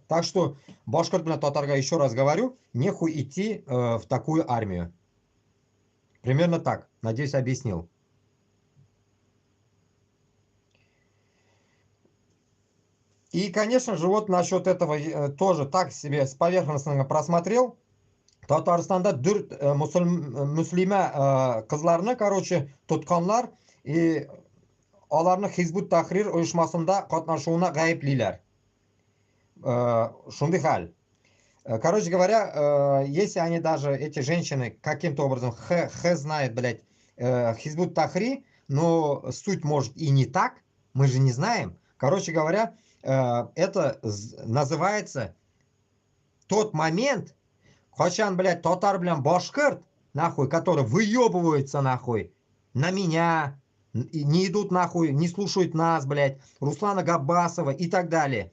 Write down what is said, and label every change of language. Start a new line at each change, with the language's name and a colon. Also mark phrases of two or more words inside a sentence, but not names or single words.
Russian: Так что, Башкортостан, Татарга, еще раз говорю, нехуй идти в такую армию. Примерно так. Надеюсь, объяснил. И, конечно же, вот насчет этого тоже так себе с поверхностно просмотрел.
Tatar: Татарстанда дүрт муслима кызларны, короче, тотканлар и аларны Хизбут Тахрир оешмасында катнашуына гаеплиләр. Шундый хәл.
Russian: Короче говоря, если они даже, эти женщины, каким-то образом, знает, блядь, Хизбут Тахри, но суть может и не так, мы же не знаем. Короче говоря, это называется тот момент, Хачан, блядь, татар, блядь, башкирт, нахуй, которые выебываются, нахуй, на меня, не идут, нахуй, не слушают нас, блядь, Руслана Габбасова и так далее.